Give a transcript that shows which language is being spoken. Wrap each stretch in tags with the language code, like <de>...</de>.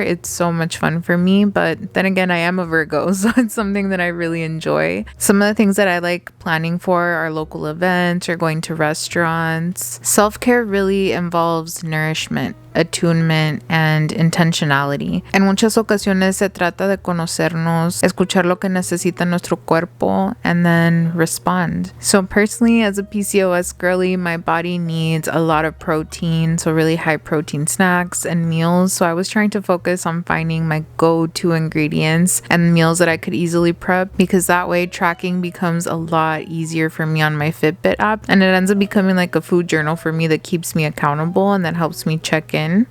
<en>It's so much fun for me, but then again, I am a Virgo, so it's something that I really enjoy. Some of the things that I like planning for are local events or going to restaurants. Self-care really involves nourishment, attunement, and intentionality.</en> <es>En muchas ocasiones se trata de conocernos, escuchar lo que necesita nuestro cuerpo,</es> <en>and then respond. So personally, as a PCOS girly, my body needs a lot of protein, so really high protein snacks and meals. So I was trying to focus on finding my go-to ingredients and meals that I could easily prep, because that way tracking becomes a lot easier for me on my Fitbit app, and it ends up becoming like a food journal for me that keeps me accountable and that helps me check in.</en>